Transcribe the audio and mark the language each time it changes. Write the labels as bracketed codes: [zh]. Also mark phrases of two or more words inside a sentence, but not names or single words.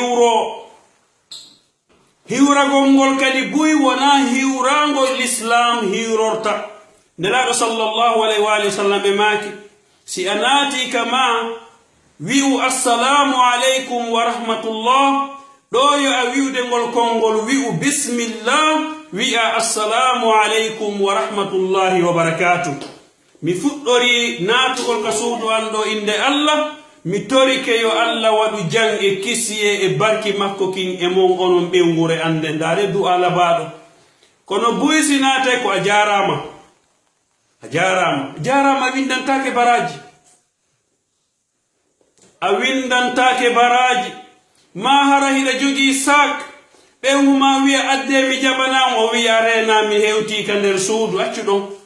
[ff] hiwragol ngol kadi buy wona hiwrangol l'islam hiwrorta nelaɗo [ar] صلى الله عليه وسلم [ff] ɓe maaki si a naati kama wi'u [ar] السلام عليكم ورحمة الله [ff] ɗo yo a wi'ude ngol konngol wi'u bismillah wi'a [ar] السلام عليكم ورحمة الله وبركاته [ff] mi fuɗɗori naatugol ka suudu an ɗo inde Allah mi torike yo Allah waɗu jang e kisiye e barki makko kin e mon onon ɓewngure ande ndaare du'a labaɗo kono buysi naatay ko a jarama windantake baraji a windantake baraji ma hara hiɗa jogii sak ɓewuma wiya adde mi jaɓana o wiya rena mi hewti ka nder suudu accu ɗon